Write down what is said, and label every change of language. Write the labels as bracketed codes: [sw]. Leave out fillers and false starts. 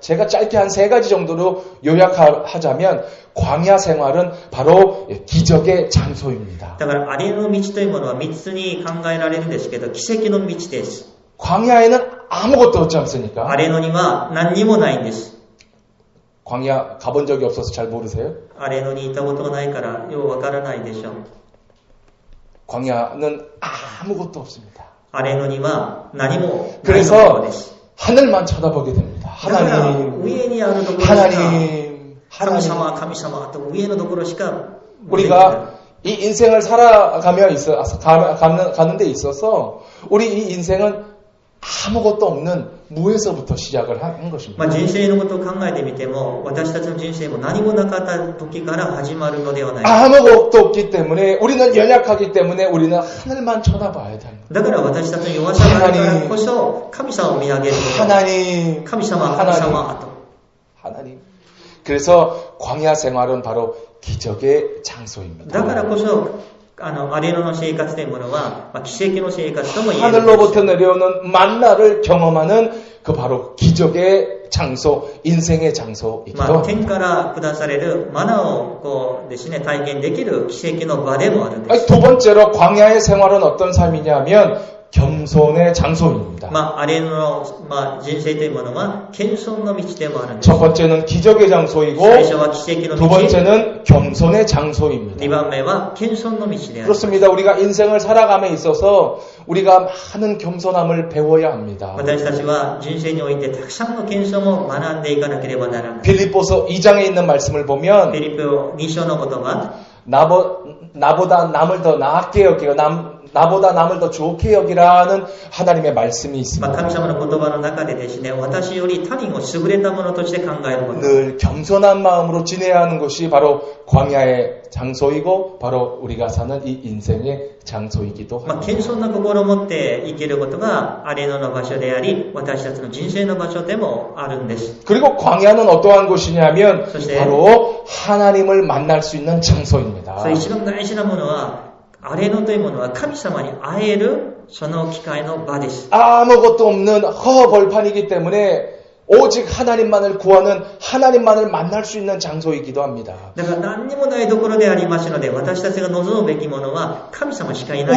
[ko] 제가 짧게 한 3가지 정도로 요약하자면 광야 생활은 바로 기적의 장소입니다. [ja] だからアレノの道というものは3つに考えられるんですけど、奇跡の道です。 [ko] 광야에는 아무것도 없지 않습니까? [ja] アレノには何にもないんです。 [ko] 광야 가본 적이 없어서 잘 모르세요? [ja] アレノに行ったことがないからようわからないでしょう。 [ko] 광야는 아무것도 없습니다. [ja] アレノには何もないところ [ko] 그래서 [ja] です。 [ko] 하늘만 쳐다보게 됩니다. [ja] だから [ko] 하나님, [ja] 上にあるところしか [ko] 하나님, [ja] 神 [ko] 하나님. [ja] 様神様と上のところしか [ko] 우리가 이 인생을 가는 데 있어서 우리 이 인생은 아무것도 없는 무에서부터 시작을 한 것입니다. [ja] 人生のことを考えてみても、私たちの人生も何もなかった時から始まるのではないか。 [ko] 아무것도 없기 때문에 우리는 연약하기 때문에 우리는 하늘만 쳐다봐야 됩니다. [ja] だから私たちの弱さがあるからこそ神様を見上げること。 [ko] 하나님, [ja] 神様、神様と。 [ko] 하나님. 그래서 광야 생활은 바로 기적의 장소입니다. [ja] だからこそアレノの生活というものは、奇跡の生活とも言える。 [ko] 하늘로부터 내려오는 만나를 경험하는 그 바로 기적의 장소, 인생의 장소이기도 합니다. [ja] 天から下されるマナをですね、体験できる奇跡の場でもあるんです。 [ko] 두 번째로 광야의 생활은 어떤 삶이냐면 겸손의 장소입니다. [ja] アレノの、人生というものは謙遜の道でもあるんです。 [ko] 첫 번째는 기적의 장소이고 [ja] 最初は奇跡の [ko] 두 [ja] 道。 [ko] 번째는 겸손의 장소입니다. [ja] 2番目は謙遜の道である。 [ko] 그렇습니다. 우리가 인생을 살아감에 있어서 우리가 많은 겸손함을 배워야 합니다. [ja] 私たちは人生においてたくさんの謙遜を学んでいかなければならない。 [ko] 빌립보서 2장에 있는 말씀을 보면 [ja] フィリピ2章の言葉、 [ko] 나보다 남을 더 나게 여기고 나보다 남을 더 좋게 여기라는 하나님의 말씀이 있습니다. [ja] 神様の言葉の中でですね、私より他人を優れたものとして考えること。 [ko] 늘 겸손한 마음으로 지내야 하는 것이 바로 광야의 장소이고 바로 우리가 사는 이 인생의 장소이기도 합니다. [ja] 謙遜な心を持って生きることがアレノの場所であり、私たちの人生の場所でもあるんです。 [ko] 그리고 광야는 어떠한 곳이냐면 그렇지. 바로 하나님을 만날 수 있는 장소입니다. [ja] それ一番大事なものは、アレノというものは神様に会えるその機会の場です。 [ko] 아무것도 없는 허벌판이기 때문에 오직 하나님만을 구하는 하나님만을 만날 수 있는 장소이기도 합니다. [ja] だから何にもないところでありますので、私たちが望むべきものは神様しかいない。